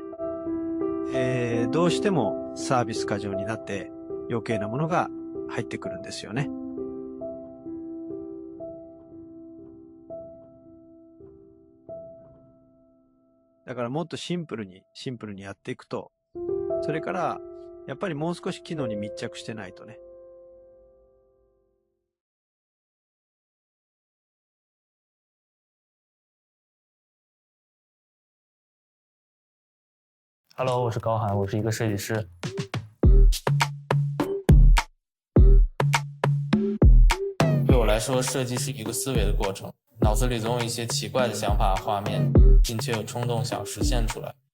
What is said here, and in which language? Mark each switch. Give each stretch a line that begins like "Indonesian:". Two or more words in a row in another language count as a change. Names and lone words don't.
Japanese: どうしてもサービス過剰になって余計なものが入ってくるんですよね。だからもっとシンプルにやっていくと、それからやっぱりもう少し機能に密着してないとね。
Chinese: Hello， 我是高涵，我是一个设计师。对我来说，设计是一个思维的过程，脑子里总有一些奇怪的想法和画面，并且有冲动想实现出来。